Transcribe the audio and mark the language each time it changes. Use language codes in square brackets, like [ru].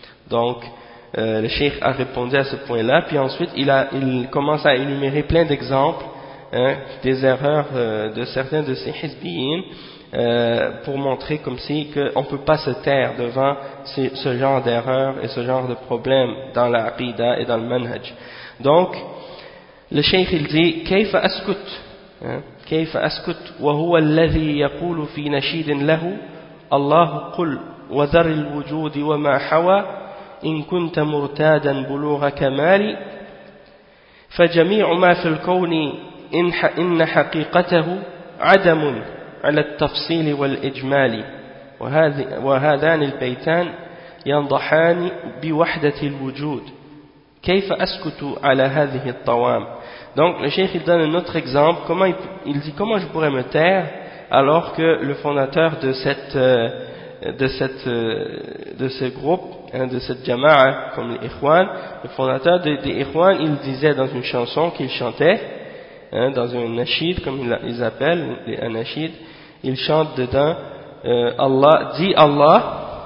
[fr] Donc le cheikh a répondu à ce point-là, puis ensuite il commence à énumérer plein d'exemples, hein, des erreurs de certains de ces hizbiyin, pour montrer comme si qu'on peut pas se taire devant ce genre d'erreurs et ce genre de problèmes dans la aqida et dans le manhaj. Donc le cheikh il dit [ar] كيف أسكت, كيف أسكت وهو الذي يقول في نشيد له الله قل وذر الوجود وما حوى إن كنت مرتادا بلوغ كمالي فجميع ما في الكون إن حقيقته عدم على التفصيل والإجمال وهذان البيتان ينضحان بوحدة الوجود كيف أسكت على هذه الطوام. [fr] Donc le cheikh il donne un autre exemple, comment il dit comment je pourrais me taire alors que le fondateur de ce groupe, hein, de cette jama'a comme les ikhwan, le fondateur des ikhwan, il disait dans une chanson qu'il chantait, hein, dans un nashid comme ils appellent les anashid, il chante dedans Allah dit Allah